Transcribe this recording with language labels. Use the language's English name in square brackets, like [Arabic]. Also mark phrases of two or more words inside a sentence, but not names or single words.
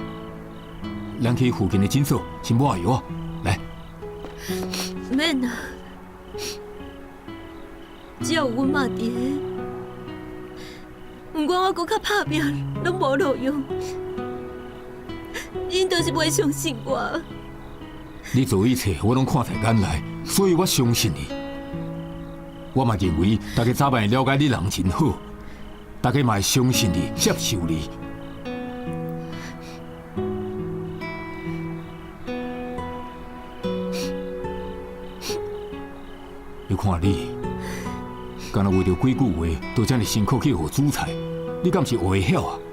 [Min Nan Chinese] 咱去附近的诊所先抹下药啊！来，免啊，只要有阮妈伫个，毋管我搁较拍拼，拢无路用，因就是袂相信我。你做一切我拢看在眼内，所以我相信你。我嘛认为大家早晚了解你人真好，大家嘛会相信你、接受你。你看你，敢若为着几句话，都这么辛苦去学煮菜，你敢是学会晓啊？